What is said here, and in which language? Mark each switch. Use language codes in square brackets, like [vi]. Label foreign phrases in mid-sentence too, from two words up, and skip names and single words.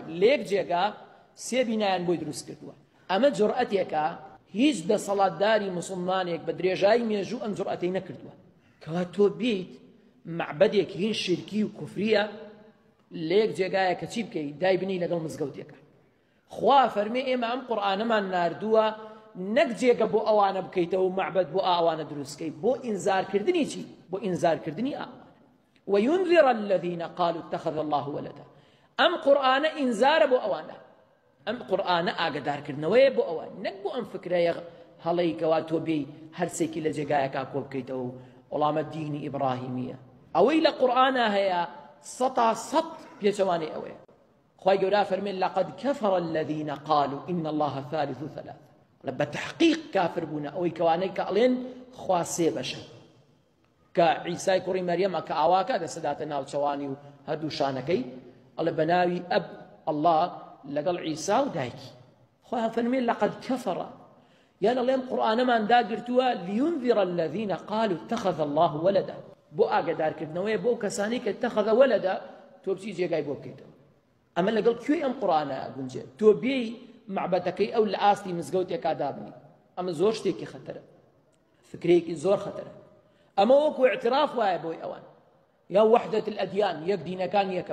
[ckb] لێک جێگا سێ بینایان بۆی دروست کردووە. ئەمە جورئەتێکە هیچ دەسەڵاتداری مسلمانێک بە درێژایی مێژوو ئەم جورئەتەی نەکردووە کەوا تۆ بیت معبەدێک هین شرکی و کوفریە لێک جێگایە کە چی بکەیت دایبنی لەگەڵ مزگەوتێکە. خوا فەرمێ ئێمە ئەم قورئانەمان ناردووە نەک جێگە بۆ ئەوانە بکەیتەوە معبەد بۆ ئەوانە دروستکەیت، بۆ ئینزارکردنی چی؟ بۆ ئینزارکردنی ئەوانە. [ar] وينذر الذين قالوا اتخذ الله ولدا. [ckb] ئەم قورئانە ئینزارە بۆ ئەوانە، ئەم قورئانە ئاگادارکردنەوەیە بۆ ئەوان، نەک بۆ ئەم فکرەیە هەڵەیکەوە تۆ بێی هەرسێکی لە جێگایەکە کۆ بکەیتەوە و وەڵامە دینی ئیبراهیمیە. ئەوەی لە قورئانە هەیە سەتا سەد پێچەوانەی ئەوەیە. خوای گەورە فەرمێن [ar] لەقەد کەفەڕ الذین قالوا إن الله ثالث ثلاثة. [ckb] بە تەحقیق کافر بوونە ئەوەی کەوانەی کە ئەڵێن خوا سێ بەشە، کە عیسای کوڕی مەریەمە کە ئاواکە دەسەداتە ناوچەوانی و هەردوو شانەکەی ئەڵێ بە ناوی ئەب ئەڵڵا لەگەڵ عیسا و دایکی. خوا فەرمێن [ar] لەقەد کەفەڕ، [ckb] یان ئەڵێم قورئانەمان داگرتووە [ar] لينذر الذين قالوا اتخذ الله ولدا، [ckb] بۆ ئاگادارکردنەوەی بۆ کەسانی کە [ar] اتخذ ولدا [ckb] تۆ بچی جێگای بۆ بکەیتەوە. ئەمە لەگەڵ کوێی ئەم قورئانە گونجێت تۆ بێی معبەدەکەی ئەو لە ئاستی مزگەوتێکا دابنی. ئەمە زۆر شتێکی خەتەرە، فکرێکی زۆر خەتەرە. ئەمە وەکو اعتراف وایە بۆی ئەوان، یا [ar] وحدة الأديان، [ckb] یەک دینەکان یەکە.